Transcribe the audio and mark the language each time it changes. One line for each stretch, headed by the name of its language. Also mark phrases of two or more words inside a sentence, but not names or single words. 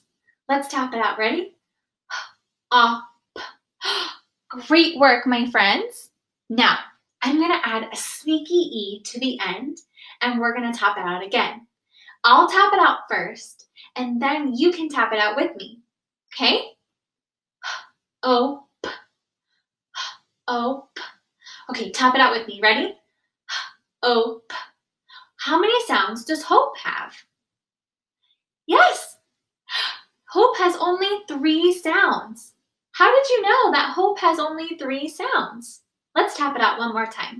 English: Let's tap it out. Ready? P. Great work, my friends. Now, I'm going to add a sneaky E to the end, and we're going to tap it out again. I'll tap it out first, and then you can tap it out with me. Okay? O, P. O, P. Okay, tap it out with me. Ready? O, P. How many sounds does hope have? Yes, hope has only 3 sounds. How did you know that hope has only 3 sounds? Let's tap it out one more time.